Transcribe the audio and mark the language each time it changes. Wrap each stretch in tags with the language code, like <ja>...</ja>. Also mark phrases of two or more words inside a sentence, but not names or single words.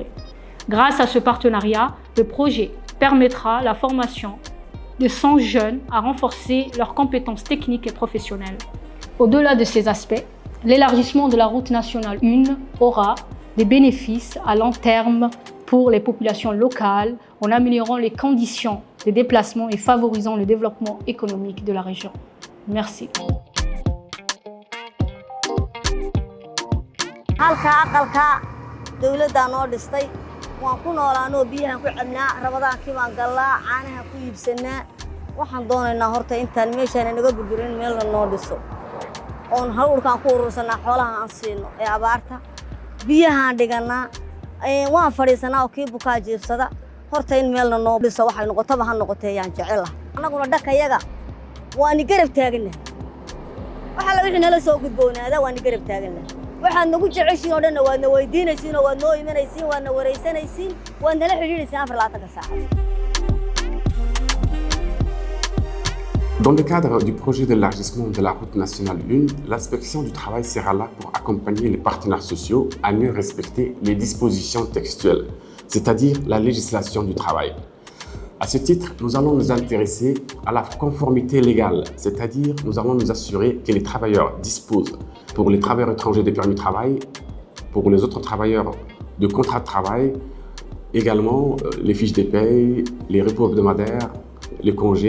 <fr>Grâce à ce partenariat, le projet permettra la formation de 100 jeunes à renforcer leurs compétences techniques et professionnelles. Au-delà de ces aspects, l'élargissement de la route nationale 1 aura des bénéfices à long terme pour les populations locales en améliorant les conditions de déplacement et favorisant le développement économique de la région. Merci.</fr> <so>halka aqalka dawladda noo dhistay waan ku noolaanoo biyahan ku cabnaa rabadaankii baan gallaa caanaha ku iibsanaa waxaan doonaynaa horta intaan meeshaan naga burburin meel la noo dhiso oon hawlkaan ku urursanaa xoolaha aan siino ee abaarta biyahan dhiganaa waan fadhiisanaa oo kii bukaa jiifsada horta in meel la noo dhiso waxay noqotaba ha noqotee yaan jecel ah annaguna dhakayaga waan garab taagnaa waxa la wixii nala soo gudboonaada waan garab taagnaa waxaan nagu jeceshiin oo dhan waadna weydiinaysiin oo waad noo imanaysiin waadna wareysanaysiin waad nala xiriiraysiin 24 saacadood.</so> <fr>Dans le cadre du projet d'élargissement de la route nationale 1, l'inspection du travail sera là pour accompagner les partenaires sociaux à mieux respecter les dispositions textuelles, c'est-à-dire la législation du travail. À ce titre, nous allons nous intéresser à la conformité légale, c'est-à-dire nous allons nous assurer que les travailleurs disposent, pour les travailleurs étrangers de permis de travail, pour les autres travailleurs de contrat de travail, également les fiches de paye, les repos hebdomadaires, les congés.</fr>